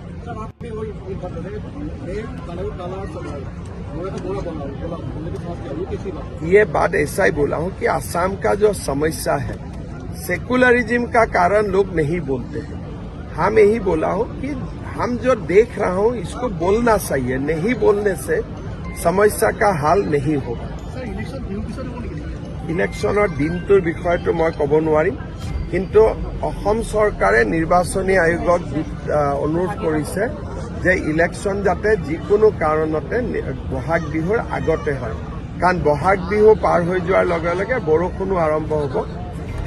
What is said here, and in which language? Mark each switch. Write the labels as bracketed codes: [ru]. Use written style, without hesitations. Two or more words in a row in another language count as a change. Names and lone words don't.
[hi] ये बात ऐसा ही बोला हूँ कि असम का जो समस्या है, सेकुलरिज्म का कारण लोग नहीं बोलते हैं। हम यही बोला हूँ कि हम जो देख रहा हूँ इसको बोलना चाहिए। नहीं बोलने से समस्या का हल नहीं होगा। [as] इलेक्शনৰ দিনটোৰ বিষয়টো মই ক'ব নোৱাৰিম, কিন্তু অসম চৰকাৰে নিৰ্বাচনী আয়োগক অনুৰোধ কৰিছে যে ইলেকশ্যন যাতে যিকোনো কাৰণতে বহাগ বিহুৰ আগতে হয়। কাৰণ বহাগ বিহু পাৰ হৈ যোৱাৰ লগে লগে বৰষুণো আৰম্ভ হ'ব।